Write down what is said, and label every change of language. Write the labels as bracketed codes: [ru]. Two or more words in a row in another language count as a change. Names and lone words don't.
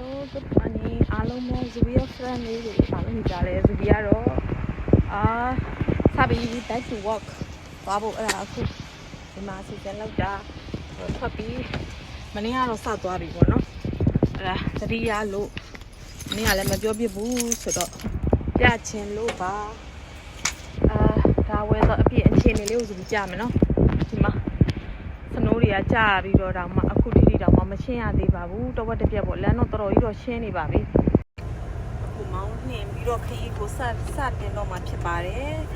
[en] good morning [my] အားလုံးပဲ Zubia friend လေးတွေအားလုံးကြတယ် Zubia တော့စပြီး [en] back to work [my] သွားဖို့အဲ့ဒါအခုဒီမှာစီ စဉ်လောက်တာထွက်ပြီးမနေ့ကတော့စသွားပြီပေါ့နော်အဲ့ဒါသတိရလို့မနေ့ကလည်းမပြောပြဘူးဆိုတော့ပြချင်လို့ပါဒါဝယ်တော့အပြည့်အခြေအနေလေးကိုပြမယ်နော်ဒီမှာစနိုးတွေကကြာပြီးတော့တောင်မှအခုထိတောင်မှမရှင်းရသေးပါဘူးတဝက်တစ်ပြက်ပေါ့လမ်းတော့တော်တော်ကြီးတော့ရှင်းနေပါပြီအခုမောင်းနှင်ပြီးတော့ခရီးကိုစတင်တော့မှဖြစ်ပါတယ်